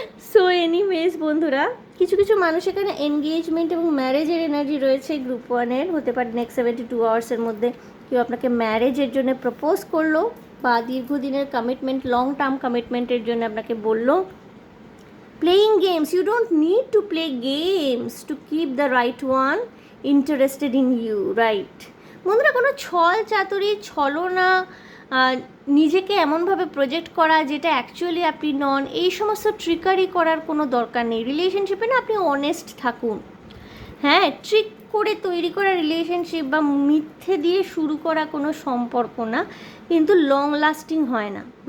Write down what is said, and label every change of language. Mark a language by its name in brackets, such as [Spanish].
[Bangla] So anyways বন্ধুরা, কিছু কিছু মানুষ এখানে এনগেজমেন্ট এবং ম্যারেজের এনার্জি রয়েছে গ্রুপ ওয়ানের, হতে পারে নেক্সট 72 আওয়ার্সের মধ্যে কেউ আপনাকে ম্যারেজের জন্য প্রপোজ করলো, বা দীর্ঘদিনের কমিটমেন্ট, লং টার্ম কমিটমেন্টের জন্য আপনাকে বললো। [English] Playing games, you don't need to play games to keep the right one interested in you, right? [Bangla] বন্ধুরা, কোনো ছল চাতুরি, ছলনা, নিজেকে এমনভাবে প্রজেক্ট করা যেটা অ্যাকচুয়ালি আপনি নন, এই সমস্ত ট্রিকারি করার কোনো দরকার নেই। রিলেশনশিপে না আপনি অনেস্ট থাকুন। হ্যাঁ, ট্রিক করে তৈরি করা রিলেশনশিপ বা মিথ্যে দিয়ে শুরু করা কোনো সম্পর্ক না, কিন্তু লং লাস্টিং হয় না।